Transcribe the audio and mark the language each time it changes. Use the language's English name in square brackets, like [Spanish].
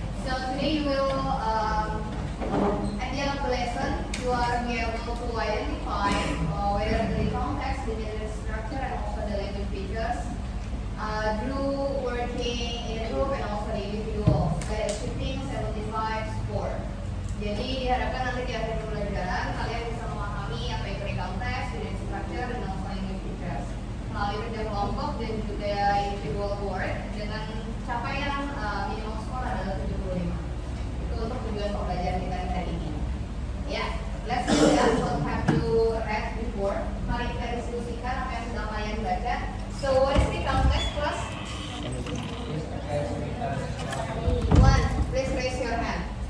[English] So today you will, at the end of the lesson, you are be able to identify whether the context, the general structure, and also the language features through working in a group and also the individual. By achieving 75 score. [Indonesian] Jadi diharapkan nanti di akhir pembelajaran kalian bisa memahami apa itu recount text, general structure, dan also melalui kerja kelompok dan juga individual work dengan capaian minimal skor adalah 75. Itu untuk tujuan pembelajaran kita hari ini. [English] Ya, let's discuss what have you read before. [Indonesian] Mari kita diskusikan apa yang sudah kalian baca. [English] So what is the context class? One, please raise your hand.